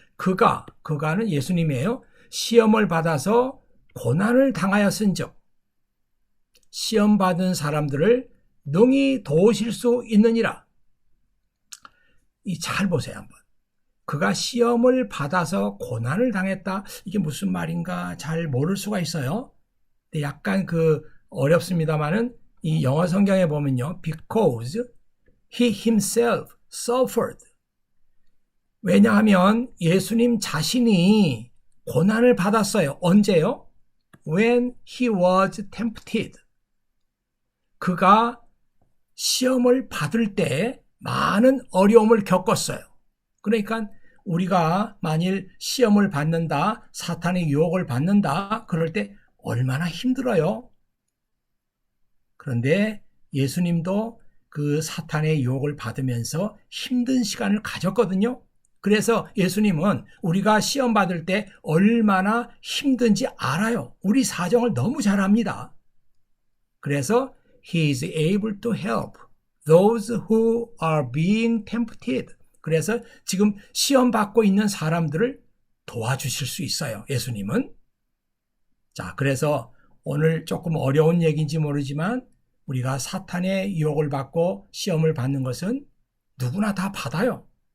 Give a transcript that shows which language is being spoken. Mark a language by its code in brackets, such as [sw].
[ko] 그가는 예수님이에요. 시험을 받아서 고난을 당하였은즉 시험 받은 사람들을 능히 도우실 수 있느니라. 잘 보세요 한번. 그가 시험을 받아서 고난을 당했다. 이게 무슨 말인가 잘 모를 수가 있어요. 근데 약간 어렵습니다만은 이 영어 성경에 보면요. [en] Because he himself suffered. [ko] 왜냐하면 예수님 자신이 고난을 받았어요. 언제요? [en] When he was tempted. [ko] 그가 시험을 받을 때 많은 어려움을 겪었어요. 그러니까 우리가 만일 시험을 받는다, 사탄의 유혹을 받는다, 그럴 때 얼마나 힘들어요. 그런데 예수님도 그 사탄의 유혹을 받으면서 힘든 시간을 가졌거든요. 그래서 예수님은 우리가 시험 받을 때 얼마나 힘든지 알아요. 우리 사정을 너무 잘 압니다. 그래서 [en] He is able to help those who are being tempted. [ko] 그래서 지금 시험 받고 있는 사람들을 도와주실 수 있어요. 예수님은. 자, 그래서 오늘 조금 어려운 얘기인지 모르지만 우리가 사탄의 유혹을 받고 시험을 받는 것은 누구나 다 받아요.